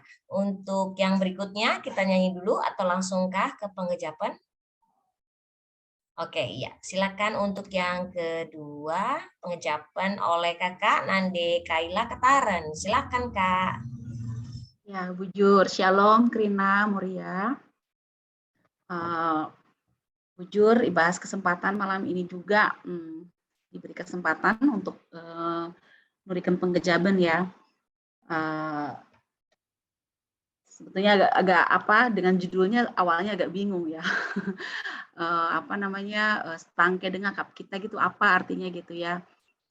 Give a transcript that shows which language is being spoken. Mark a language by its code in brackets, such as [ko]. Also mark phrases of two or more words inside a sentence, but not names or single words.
[id] Untuk yang berikutnya kita nyanyi dulu atau langsungkah ke pengejapan? Oke, iya. Silakan untuk yang kedua, pengejapan oleh Kakak Nande Kaila Ketaren. Silakan, Kak. Ya, bujur. Shalom, Krina, Muria. Bujur, ibas kesempatan malam ini juga diberi kesempatan untuk memberikan pengejaban ya. Sebetulnya agak apa dengan judulnya awalnya agak bingung ya. Apa namanya stangke dengan kap kita gitu apa artinya gitu ya.